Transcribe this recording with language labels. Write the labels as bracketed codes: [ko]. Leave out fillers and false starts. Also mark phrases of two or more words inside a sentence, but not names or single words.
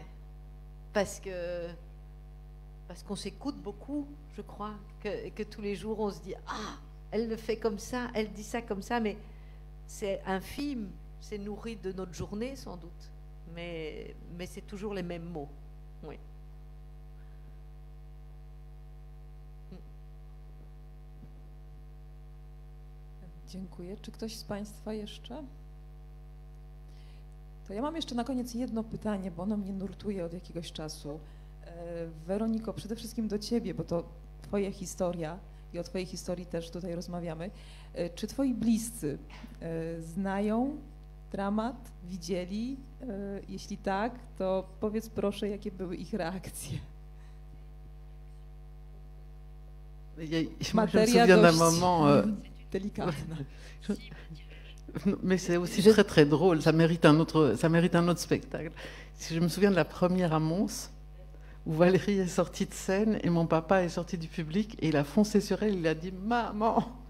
[fr] Parce qu'on s'écoute beaucoup, je crois, que tous les jours on se dit « Ah, elle le fait comme ça, elle dit ça comme ça », mais c'est infime, c'est nourri de notre journée sans doute, mais c'est toujours les mêmes mots. Oui. [pl] Dziękuję. Czy ktoś z Państwa jeszcze? To ja mam jeszcze na koniec jedno pytanie, bo ono mnie nurtuje od jakiegoś czasu. Weroniko, przede wszystkim do Ciebie, bo to Twoja historia i o Twojej historii też tutaj rozmawiamy. Czy Twoi bliscy znają dramat, widzieli? Jeśli tak, to powiedz proszę, jakie były ich reakcje. [fr] Je me souviens d'un moment, delikatna. Mais c'est aussi très très drôle, ça mérite un autre spectacle. Si je me souviens de la première à Mons, où Valérie est sortie de scène et mon papa est sorti du public et il a foncé sur elle, il a dit « Maman !»